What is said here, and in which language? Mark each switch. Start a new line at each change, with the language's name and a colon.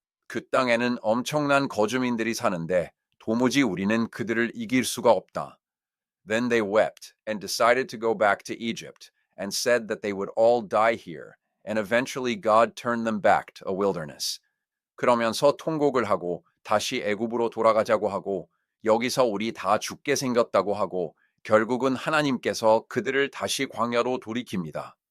Korean: 그 땅에는 엄청난 거주민들이 사는데 도무지 우리는 그들을 이길 수가 없다.
English: Then they wept and decided to go back to Egypt and said that they would all die here, and eventually God turned them back to a wilderness.
Korean: 그러면서 통곡을 하고 다시 애굽으로 돌아가자고 하고 여기서 우리 다 죽게 생겼다고 하고 결국은 하나님께서 그들을 다시 광야로 돌이킵니다.